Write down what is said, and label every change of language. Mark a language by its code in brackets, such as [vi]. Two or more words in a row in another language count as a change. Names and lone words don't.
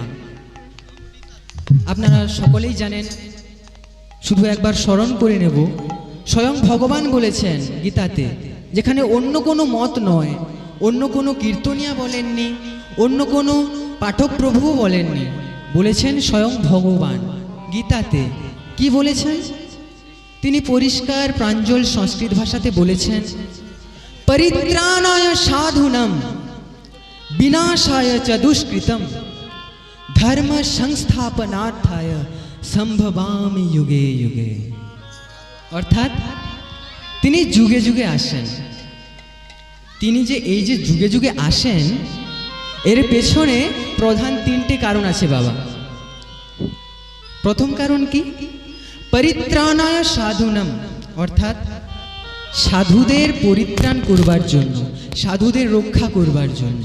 [bn] আপনারা সকলেই জানেন, শুধু একবার স্মরণ করে নেব, স্বয়ং ভগবান বলেছেন গীতাতে, যেখানে অন্য কোনো মত নয়, অন্য কোনো কীর্তনিয়া বলেননি, অন্য কোনো পাঠক প্রভুও বলেননি, বলেছেন স্বয়ং ভগবান গীতাতে। কি বলেছেন? তিনি পরিষ্কার প্রাঞ্জল সংস্কৃত ভাষাতে বলেছেন, [sa] পরিত্রাণায় সাধুনাম বিনাশায় চ দুষ্কৃতম ধর্ম সংস্থাপনার্থায় সম্ভবামি যুগে যুগে। [bn] অর্থাৎ তিনি যুগে যুগে আসেন। তিনি যে এই যে যুগে যুগে আসেন, এর পেছনে প্রধান তিনটে কারণ আছে বাবা। প্রথম কারণ কি? [sa] পরিত্রাণায় সাধুনাম, [bn] অর্থাৎ সাধুদের পরিত্রাণ করবার জন্য, সাধুদের রক্ষা করবার জন্য।